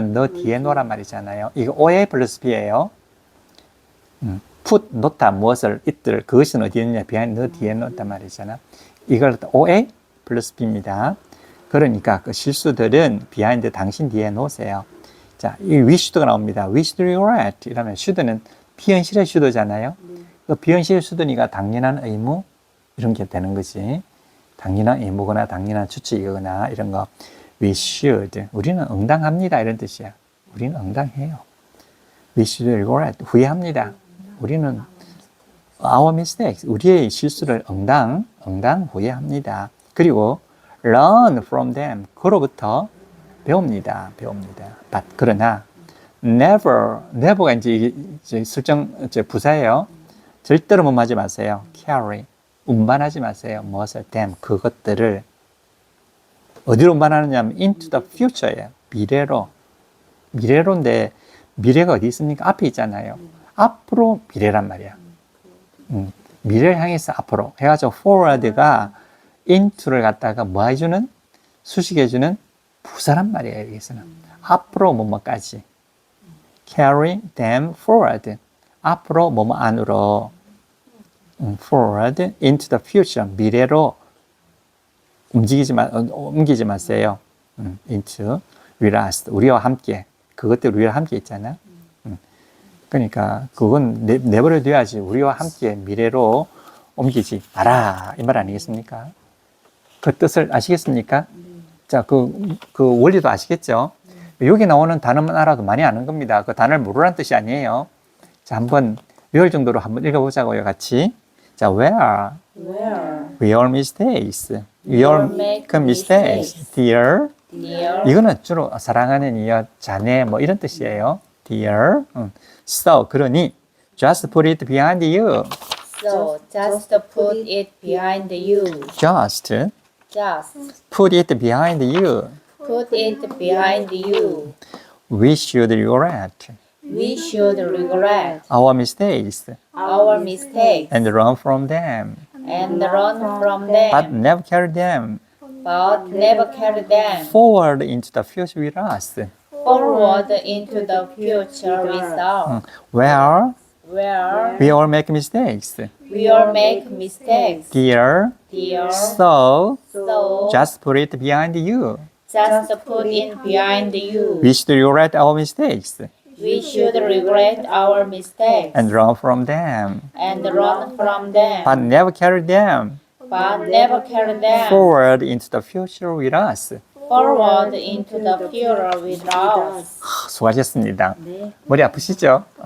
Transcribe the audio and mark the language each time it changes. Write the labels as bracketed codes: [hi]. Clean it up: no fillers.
[ko] 너 뒤에 놓으란 말이잖아요. 이거 OA 플러스 B예요. put 놓다 무엇을 이들 그것은 어디에 있느냐? behind 너 뒤에 놓단 말이잖아. 이걸 OA 플러스 B입니다. 그러니까 그 실수들은 behind 당신 뒤에 놓으세요. 자, 이 we should가 나옵니다. we should regret 이러면 should는 비현실의 should잖아요. 그 비현실의 should니까 당연한 의무 이런 게 되는 거지. 당연한 의무거나 당연한 추측이거나 이런 거. We should. 우리는 응당합니다. 이런 뜻이야. 우리는 응당해요. [en] We should regret. [ko] 후회합니다. 우리는 our mistakes. 우리의 실수를 응당 후회합니다. 그리고 [en] learn from them. [ko] 그로부터 배웁니다. But 그러나 never가 이제 설정 부사예요. 절대로 못하지 마세요. carry. 운반하지 마세요. 무엇을? them. 그것들을 어디로 운반하느냐 하면 into the future예요. 미래로인데 미래가 어디 있습니까? 앞에 있잖아요. 앞으로 미래란 말이야. 미래를 향해서 앞으로 해가지고 forward가 into를 갖다가 뭐 해주는? 수식해주는 부사란 말이에요. 여기서는 앞으로 뭐뭐까지 [en] carry them forward. 앞으로 뭐뭐 안으로 forward into the future. [ko] 미래로 옮기지 마세요. [en] into with us. [ko] 우리와 함께. 그것들 우리와 함께 있잖아. 그러니까 그건 내버려 둬야지. 우리와 함께 미래로 옮기지 마라. 이 말 아니겠습니까? 그 뜻을 아시겠습니까? 자, 그 원리도 아시겠죠? 여기 나오는 단어만 알아도 많이 아는 겁니다. 그 단어를 모르란 뜻이 아니에요. 자, 한번 외울 정도로 한번 읽어보자고요, 같이. 자, [en] where we all mistakes. We all make mistakes. Dear. [ko] 이거는 주로 사랑하는 이여, 자네 뭐 이런 뜻이에요. [en] Dear. So, [ko] 그러니 [en] just put it behind you. So just put it behind you. Just Just put it behind you. put it behind you. We should regret We should regret our mistakes our mistakes and run from them, and run from but them, never carry them but never carry them forward into the future with us. forward into the future with us, Where where we all make mistakes. we all make mistakes. Dear, Dear, so so just put it behind you. just put it behind you. We should regret our mistakes We should regret our mistakes and run from them, and run from them, but never carry them but never carry them forward into the future with us. forward into the future with us. [ko] 수고하셨습니다. 머리 아프시죠?